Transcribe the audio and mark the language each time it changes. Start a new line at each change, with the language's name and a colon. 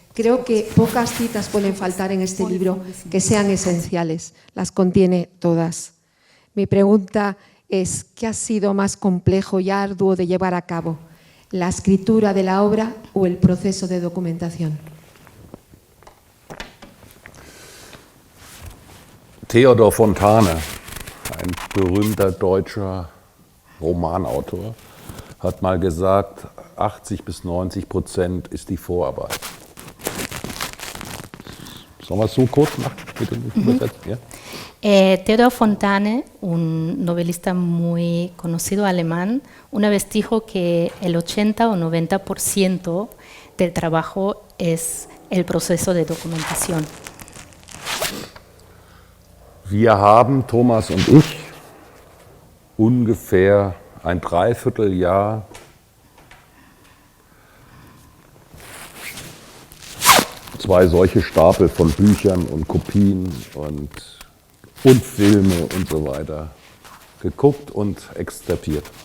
Spanish: Creo que pocas citas pueden faltar en este libro que sean esenciales, las contiene todas. Mi pregunta es, ¿qué ha sido más complejo y arduo de llevar a cabo? ¿La escritura de la obra o el proceso de documentación?
German: Theodor Fontane, ein berühmter deutscher Romanautor, hat mal gesagt, 80-90% ist die Vorarbeit. Sollen wir es so kurz machen? Bitte übersetzen, ja?
Spanish: Theodor Fontane, un novelista muy conocido alemán, una vez dijo que el 80 o 90% del trabajo es el proceso de documentación.
German: Wir haben, Thomas und ich, ungefähr ein Dreivierteljahr zwei solche Stapel von Büchern und Kopien und Filme und so weiter geguckt und extrahiert.